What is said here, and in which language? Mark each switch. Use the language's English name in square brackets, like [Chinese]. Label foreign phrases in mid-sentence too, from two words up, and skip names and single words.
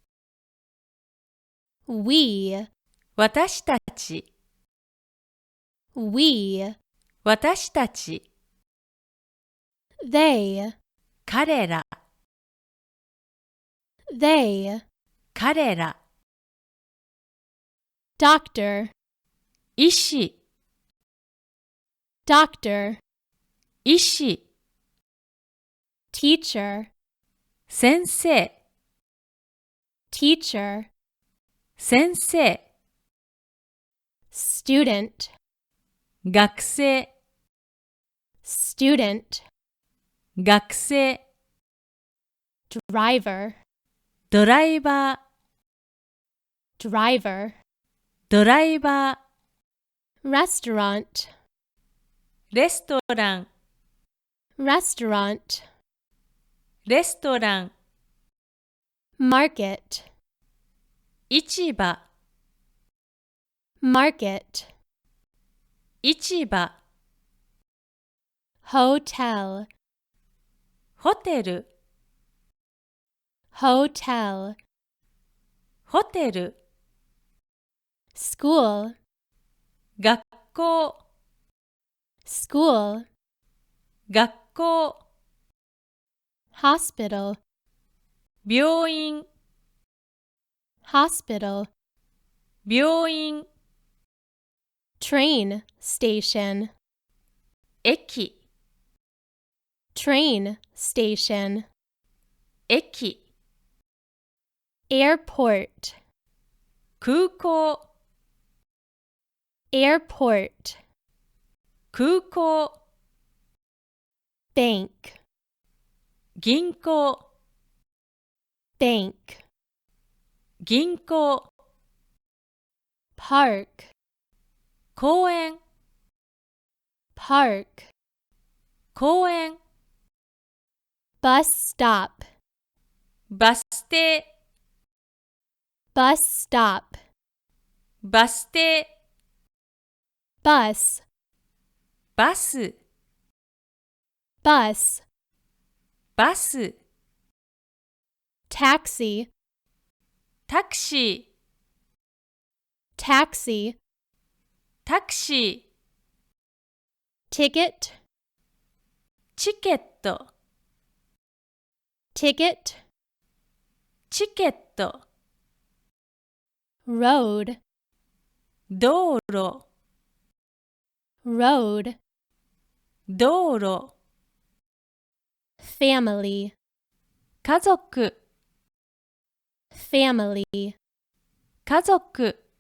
[English] we, [Japanese] 私たち、 [English] we, [Japanese] 私たち、 [English] they, [Japanese] 彼ら、 [English] they, [Japanese] 彼ら、 [English] doctor, [Japanese] 医師、 [English] doctor, [Japanese] 医師、 [English] teacher, [Japanese] 先生、 [English] teacher, [Japanese] 先生、 [English] student, [Japanese] 学生、 [English] student, [Japanese] 学生、 [English] driver, [Japanese] ドライバー、 [English] driver, [Japanese] ドライバー、 [English] restaurant, [Japanese] レストラン、 [English] restaurant, [Japanese] レストラン、 [English] market, [Japanese] 市場、 [English] market, [Japanese] 市場、 [English] hotel, [Japanese] ホテル、 [English] hotel, [Japanese] ホテル、 [English] school, [Japanese] 学校、 [English] school, [Japanese] 学校、 [English] hospital, [Japanese] 病院、 [English] hospital, [Japanese] 病院、 [English] train station, [Japanese] 駅、 [English] train station, [Japanese] 駅、 [English] airport, [Japanese] 空港、 [English] airport, [Japanese] 空港、 [English] bank, [Japanese] 銀行、 [English] bank, [Japanese] 銀行、 [English] park, [Japanese] 公園、 [English] park, [Japanese] 公園、 [English] bus stop, [Japanese] バス停、 [English] bus stop, [Japanese] バス停、 [English] bus, [Japanese] バス、 [English] bus, [Japanese] バス、 [English] taxi, [Japanese] タクシー、 [English] taxi, [Japanese] タクシー、 [English] ticket, [Japanese] チケット、 [English] ticket, [Japanese] チケット、 [English] road, [Japanese] 道路、 [English] road, [Japanese] 道路、 [English] family, [Japanese] 家族、 [English] family, [Japanese] 家族、